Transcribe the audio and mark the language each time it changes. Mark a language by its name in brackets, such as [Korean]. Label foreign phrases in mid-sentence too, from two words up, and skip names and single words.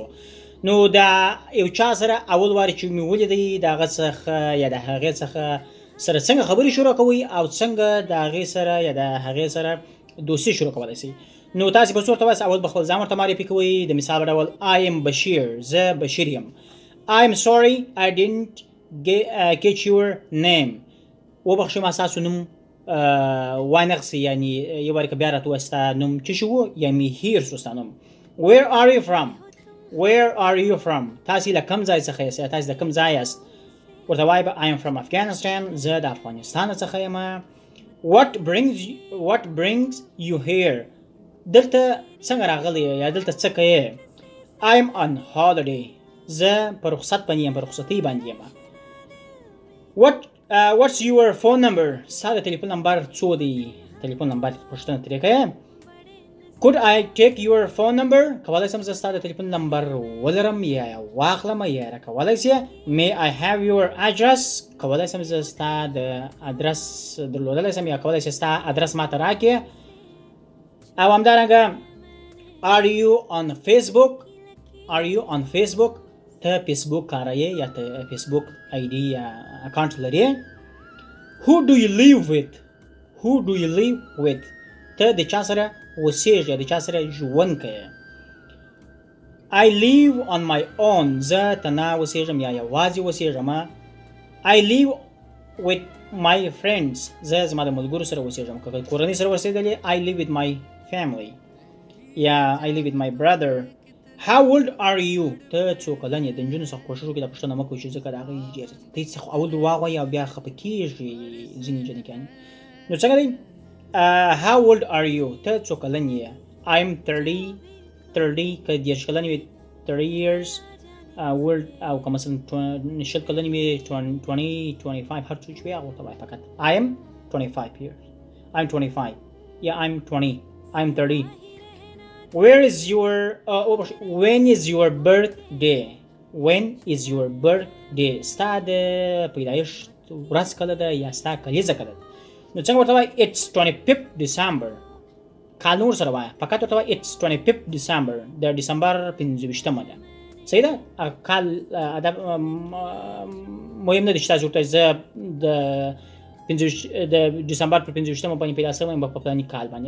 [Pashto] نو دا یو چا سره اول وار چې مې ولیدی د هغه څخه یا د هغې څخه سره څنګه خبرې شروع کوئ او څنګه د هغې سره یا د هغې سره دوستي شروع کولای سئ. نو تاسې په څو ورته وایاست، اول به خپل ځان ورته معرفي کوئ. د مثال په ډول [English] I am [Pashto] بشیر، زه بشیر یم. [English] I am sorry I didn't catch your name. [Pashto] وبخښئ ما ستاسو نوم وانغسي، یعنې یو وارې که بیا راته ووایي ستا نوم څه شي و یا مې هیر سو ستا نوم. [English] Where are you from? Where are you from? [Pashto] تاسې له کوم ځای څخه یاست یا تاسې د کوم ځای یاست؟ ورته وایي به [English] I am from Afghanistan، [Pashto] زه د افغانستان څخه یم. [English] What brings you here? [Pashto] دلته څنګه راغلی یا دلته څه کوې؟ [English] I am on holiday، [Pashto] زه په رخصت باندې یم، په رخصتۍ باندې یم. [English] What's your phone number? [Pashto] ستا د تلیفون نمبر څو دی؟ تلیفون نمبر پوښتنه ترې کوې. [English] Could I take your phone number? [Pashto] کولی شم زه ستا د تلیفون نمبر ولرم یا واخلم یا راکولی شې. [English] May I have your address? [Pashto] کولی شم زه ستا د ادرس درلودلی شم یا کولی شې ستا ادرس ما ته راکړې. او همدارنګه [English] Are you on Facebook? Are you on Facebook? [Pashto] ته فیسبوک کاروې یا ته فیسبوک آی ډي یا اکاونټ لرې. [English] Who do you live with? Who do you live with? [Pashto] ته د چا سره اوسېږې، د چا سره ژوند کوې. [English] I live on my own، [Pashto] زه تنها اوسېږم یا یوازې اوسېږم. [English] I live with my friends، [Pashto] زه زما د ملګرو سره اوسېږم. که کورنۍ سره اوسېدلې [English] I live with my family یا I live with my brother. How old are you? [Pashto] ته څو کلن یې؟ د نجونو څخه کوښښ وکړئ دا پوښتنه مه کوئ چې ځکه د هغوی ډېر ته څخه اول دروغ وایي او بیا خفه کېږي ځینې جنکیانې. نو څنګه دی؟ [English] How old are you? [Pashto] ته څو کلن یې؟ [English] I'm 30 [Pashto] که 30 کلن وي [English] 30 years old، [Pashto] او که مثلا 20 کلن وي 25 هر څه چې وي هغه ورته وایي فقط [English] I am 25 years. I'm 25 یا I'm 20. I'm 30. When is your birthday? When is your birthday? [Pashto] ستا د پیدایښت ورځ کله ده یا ستا کلیزه کله ده؟ نو څنګه ورته وایي؟ [English] It's 25th December. [Pashto] کال نور سره وایه، فقط ورته وایي [English] It's 25th December. [Pashto] د ډسمبر 25مه ده. صحیح ده؟ کال مهم نه دی چې تاسو ورته زه د ډسمبر پر 25مه باندې پیدا شوی یم په فلاني کال باندې.